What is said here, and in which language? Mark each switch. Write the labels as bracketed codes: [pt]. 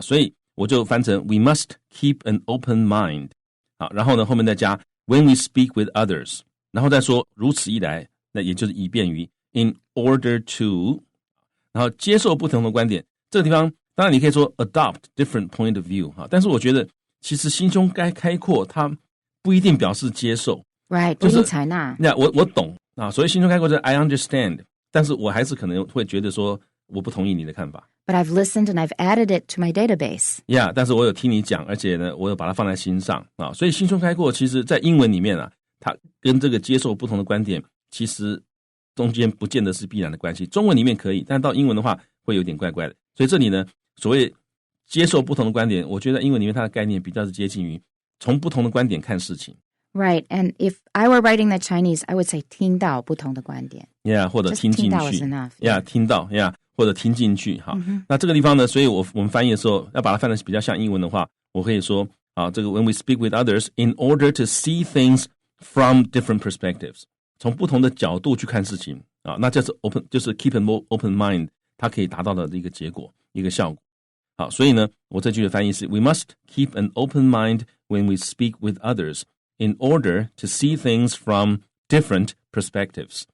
[zh] 所以我就翻成 [en] we must keep an open mind [zh] 啊，然后呢后面再加 [en] when we speak with others， [zh] 然后再说如此一来，那也就是以便于 [en] in order to， [zh] 然后接受不同的观点。这个地方当然你可以说 [en] adopt different point of view [zh] 但是我觉得其实心胸开阔它不一定表示接受 Right， 不一定采纳。我懂啊，所以心胸开阔就是 [en] I understand， [zh] 但是我还是可能会觉得说我不同意你的看法。 [en] But I've listened and I've added it to my database. [zh] Yeah， 但是我有听你讲，而且呢我有把它放在心上啊。所以心胸开阔其实在英文里面它跟这个接受不同的观点其实中间不见得是必然的关系。中文里面可以，但到英文的话会有点怪怪的。所以这里呢，所谓接受不同的观点，我觉得英文里面它的概念比较是接近于从不同的观点看事情。 [en] Right, and if I were writing the Chinese, I would say [zh] 听到不同的观点。 Yeah， 或者听进去。 [en] 听到 is enough. [zh] Yeah， 听到 ，Yeah， 或者听进去。好，那这个地方呢，所以我们翻译的时候要把它翻得比较像英文的话，我可以说这个 [en] when we speak with others in order to see things from different perspectives， [zh] 从不同的角度去看事情那就是 就是 [en] keep an open mind。 [zh] 它可以达到的一个结果，一个效果。好，所以呢，我这句的翻译是 [en] We must keep an open mind when we speak with others in order to see things from different perspectives.